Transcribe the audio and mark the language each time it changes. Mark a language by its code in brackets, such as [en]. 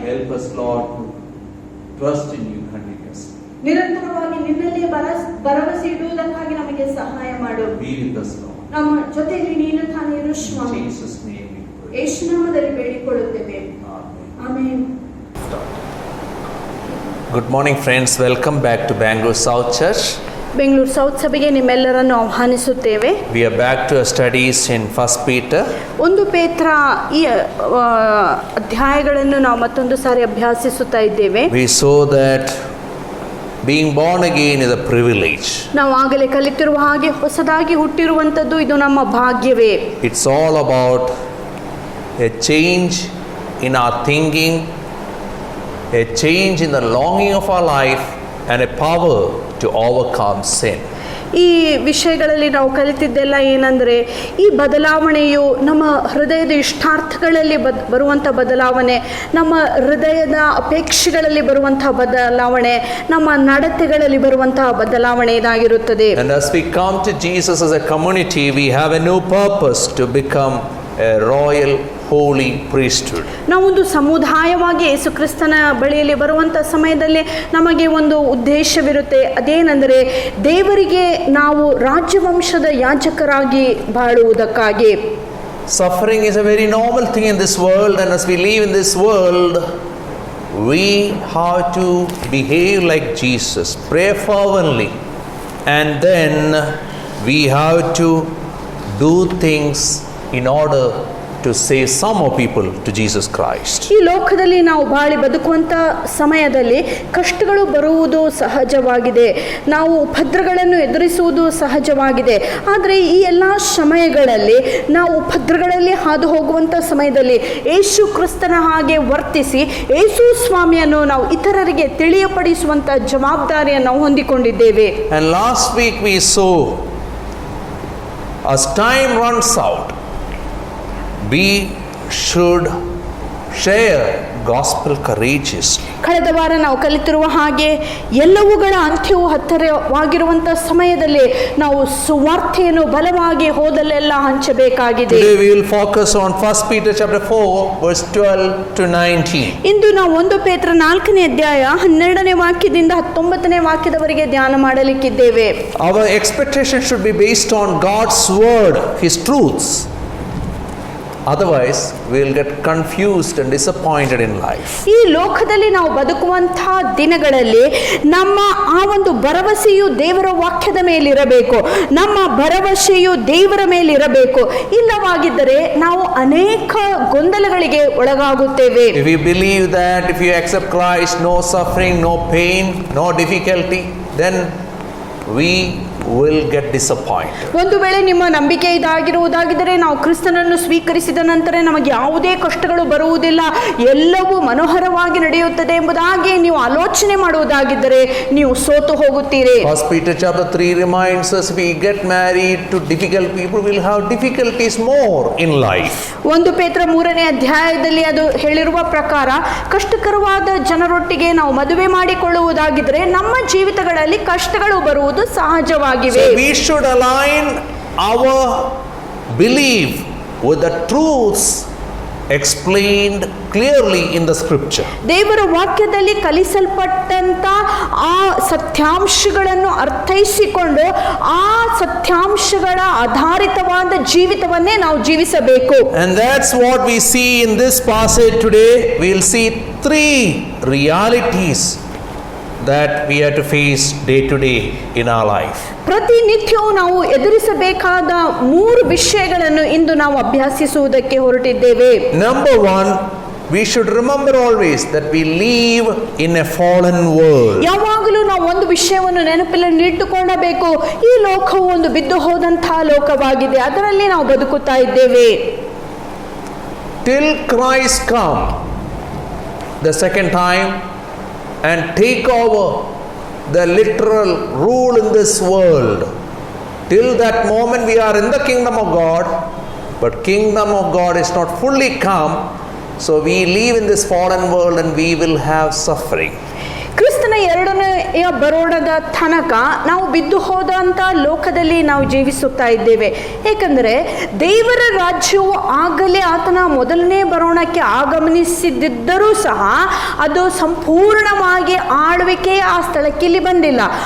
[en] Help us, Lord, to trust in you continuously. [kn] ನಿರಂತರವಾಗಿ ನಿನ್ನಲ್ಲಿ ಭರವಸೆ ಇಡುವುದಕ್ಕಾಗಿ ನಮಗೆ ಸಹಾಯ ಮಾಡು. [en] Be with us, Lord. [kn] ನಮ್ಮ ಜೊತೆಯಲ್ಲಿ ನೀನು ತಾನೇ ಇರು [en] In [kn] Swami. [en] Jesus' name we pray. [kn] ಯೇಸು ನಾಮದಲ್ಲಿ ಬೇಡಿಕೊಳ್ಳುತ್ತೇವೆ. [en] Amen. [kn] Amen. [en] Good morning, friends. Welcome back to Bangalore South Church. [kn] Bengaluru south ಸಭೆಗೆ ನಿಮ್ಮೆಲ್ಲರನ್ನು ಆಹ್ವಾನಿಸುತ್ತೇವೆ. [en] We are back to our studies in 1 Peter. [kn] 1 ಪೇತ್ರ ಈ ಅಧ್ಯಾಯಗಳನ್ನು ನಾವು ಮತ್ತೊಂದು ಸಾರಿ ಅಭ್ಯಾಸಿಸುತ್ತಾ ಇದ್ದೇವೆ. [en] We saw that being born again is a privilege. [kn] ನಾವು ಆಗಲೇ ಕಲಿತಿರುವ ಹಾಗೆ ಹೊಸದಾಗಿ ಹುಟ್ಟಿರುವಂಥದ್ದು ಇದು ನಮ್ಮ ಭಾಗ್ಯವೇ. [en] It's all about a change in our thinking, a change in the longing of our life, and a power to overcome sin. [kn] ಈ ವಿಷಯಗಳಲ್ಲಿ ನಾವು ಕಲಿತಿದ್ದೆಲ್ಲ ಏನಂದರೆ, ಈ ಬದಲಾವಣೆಯು ನಮ್ಮ ಹೃದಯದ ಇಷ್ಟಾರ್ಥಗಳಲ್ಲಿ ಬರುವಂಥ ಬದಲಾವಣೆ, ನಮ್ಮ ಹೃದಯದ ಅಪೇಕ್ಷೆಗಳಲ್ಲಿ ಬರುವಂತಹ ಬದಲಾವಣೆ, ನಮ್ಮ ನಡತೆಗಳಲ್ಲಿ ಬರುವಂತಹ ಬದಲಾವಣೆ ಇದಾಗಿರುತ್ತದೆ. [en] And as we come to Jesus as a community, we have a new purpose to become a royal holy priesthood. [kn] ನಾವೊಂದು ಸಮುದಾಯವಾಗಿ ಯೇಸು ಕ್ರಿಸ್ತನ ಬಳಿಯಲ್ಲಿ ಬರುವಂಥ ಸಮಯದಲ್ಲಿ ನಮಗೆ ಒಂದು ಉದ್ದೇಶವಿರುತ್ತೆ. ಅದೇನೆಂದರೆ, ದೇವರಿಗೆ ನಾವು ರಾಜ್ಯವಂಶದ ಯಾಜಕರಾಗಿ ಬಾಳುವುದಕ್ಕಾಗಿ. [en] Suffering is a very normal thing in this world, and as we live in this world, we have to behave like Jesus, pray fervently, and then we have to do things in order to save some more people to Jesus Christ. [kn] ಈ ಲೋಕದಲ್ಲಿ ನಾವು ಬಾಳಿ ಬದುಕುವಂಥ ಸಮಯದಲ್ಲಿ ಕಷ್ಟಗಳು ಬರುವುದು ಸಹಜವಾಗಿದೆ, ನಾವು ಉಪದ್ರಗಳನ್ನು ಎದುರಿಸುವುದು ಸಹಜವಾಗಿದೆ. ಆದರೆ ಈ ಎಲ್ಲ ಸಮಯಗಳಲ್ಲಿ ನಾವು ಉಪದ್ರಗಳಲ್ಲಿ ಹಾದು ಹೋಗುವಂಥ ಸಮಯದಲ್ಲಿ ಯೇಸು ಕ್ರಿಸ್ತನ ಹಾಗೆ ವರ್ತಿಸಿ ಯೇಸು ಸ್ವಾಮಿಯನ್ನು ನಾವು ಇತರರಿಗೆ ತಿಳಿಯಪಡಿಸುವಂಥ ಜವಾಬ್ದಾರಿಯನ್ನು ನಾವು ಹೊಂದಿಕೊಂಡಿದ್ದೇವೆ. [en] And last week we saw, as time runs out, we should share gospel courageously. [kn] ಕಳೆದ ವಾರ ನಾವು ಕಲಿತಿರುವ ಹಾಗೆ ಎಲ್ಲವುಗಳ ಅಂತ್ಯವು ಹತ್ತಿರವಾಗಿರುವಂಥ ಸಮಯದಲ್ಲಿ ನಾವು ಸುವಾರ್ತೆಯನ್ನು ಬಲವಾಗಿ ಹೋದಲ್ಲೆಲ್ಲ ಹಂಚಬೇಕಾಗಿದೆ. [en] Today we will focus on 1 Peter chapter 4 verse 12 to 19. [kn] ಇಂದು ನಾವು 1 ಪೇತ್ರ 4ನೇ ಅಧ್ಯಾಯ 12ನೇ ವಾಕ್ಯದಿಂದ 19ನೇ ವಾಕ್ಯದವರೆಗೆ ಧ್ಯಾನ ಮಾಡಲಿಕ್ಕಿದ್ದೇವೆ. [en] Our expectation should be based on God's word, His truths. Otherwise, we will get confused and disappointed in life. [kn] ಈ ಲೋಕದಲ್ಲಿ ನಾವು ಬದುಕುವಂತಹ ದಿನಗಳಲ್ಲಿ ನಮ್ಮ ಆ ಒಂದು ಭರವಸೆಯು ದೇವರ ವಾಕ್ಯದ ಮೇಲಿರಬೇಕು, ನಮ್ಮ ಭರವಸೆಯು ದೇವರ ಮೇಲಿರಬೇಕು. ಇಲ್ಲವಾಗಿದ್ದರೆ ನಾವು ಅನೇಕ ಗೊಂದಲಗಳಿಗೆ ಒಳಗಾಗುತ್ತೇವೆ. [en] If you believe that if you accept Christ, no suffering, no pain, no difficulty, then we will get disappointed. [kn] ಒಂದು ವೇಳೆ ನಿಮ್ಮ ನಂಬಿಕೆ ಇದಾಗಿರುವುದಾಗಿದ್ದರೆ, ನಾವು ಕ್ರಿಸ್ತನನ್ನು ಸ್ವೀಕರಿಸಿದ ನಂತರ ನಮಗೆ ಯಾವುದೇ ಕಷ್ಟಗಳು ಬರುವುದಿಲ್ಲ, ಎಲ್ಲವೂ ಮನೋಹರವಾಗಿ ನಡೆಯುತ್ತದೆ ಎಂಬುದಾಗಿ ನೀವು ಆಲೋಚನೆ ಮಾಡುವುದಾಗಿದ್ದರೆ ನೀವು ಸೋತು ಹೋಗುತ್ತೀರಿ. [en] 1 Peter chapter 3 reminds us, we get married to difficult people, will have difficulties more in life. [kn] 1 ಪೇತ್ರ 3ನೇ ಅಧ್ಯಾಯದಲ್ಲಿ ಅದು ಹೇಳಿರುವ ಪ್ರಕಾರ, ಕಷ್ಟಕರವಾದ ಜನರೊಟ್ಟಿಗೆ ನಾವು ಮದುವೆ ಮಾಡಿಕೊಳ್ಳುವುದಾಗಿದ್ದರೆ ನಮ್ಮ ಜೀವಿತಗಳಲ್ಲಿ ಕಷ್ಟಗಳು ಬರುವುದು ಸಹಜವಾಗಿದೆ. [en] So we should align our belief with the truths explained clearly in the scripture. [kn] ದೇವರ ವಾಕ್ಯದಲ್ಲಿ ಕಲಿಸಲ್ಪಟ್ಟಂತ ಆ ಸತ್ಯಾಂಶಗಳನ್ನು ಅರ್ಥೈಸಿಕೊಂಡು ಆ ಸತ್ಯಾಂಶಗಳ ಆಧಾರಿತವಾದ ಜೀವಿತವನ್ನೇ ನಾವು ಜೀವಿಸಬೇಕು. [en] And that's what we see in this passage today. We'll see 3 realities that we have to face day to day in our life. [kn] ಪ್ರತಿನಿತ್ಯವೂ ನಾವು ಎದುರಿಸಬೇಕಾದ 3 ವಿಷಯಗಳನ್ನು ಇಂದು ನಾವು ಅಭ್ಯಾಸಿಸುವುದಕ್ಕೆ ಹೊರಟಿದ್ದೇವೆ. [en] Number 1, we should remember always that we live in a fallen world. [kn] ಯಾವಾಗಲೂ ನಾವು ಒಂದು ವಿಷಯವನ್ನು ನೆನಪಿನಲ್ಲಿ ಇಟ್ಟುಕೊಳ್ಳಬೇಕು, ಈ ಲೋಕವು ಒಂದು ಬಿದ್ದು ಹೋದಂತಹ ಲೋಕವಾಗಿದೆ, ಅದರಲ್ಲಿ ನಾವು ಬದುಕುತ್ತಾ ಇದ್ದೇವೆ. [en] Till Christ come the second time and take over the literal rule in this world, till that moment we are in the kingdom of God, but kingdom of God is not fully come, so we live in this fallen world and we will have suffering. [kn] ಕ್ರಿಸ್ತನ ಎರಡನೆಯ ಬರೋಣದ ತನಕ ನಾವು ಬಿದ್ದು ಹೋದಂಥ ಲೋಕದಲ್ಲಿ ನಾವು ಜೀವಿಸುತ್ತಾ ಇದ್ದೇವೆ. ಏಕೆಂದರೆ ದೇವರ ರಾಜ್ಯವು ಆಗಲೇ ಆತನ ಮೊದಲನೇ ಬರೋಣಕ್ಕೆ ಆಗಮನಿಸಿದ್ದರೂ ಸಹ ಅದು ಸಂಪೂರ್ಣವಾಗಿ ಆಳ್ವಿಕೆ ಆ ಸ್ಥಳಕ್ಕೆ ಇಲ್ಲಿ ಬಂದಿಲ್ಲ.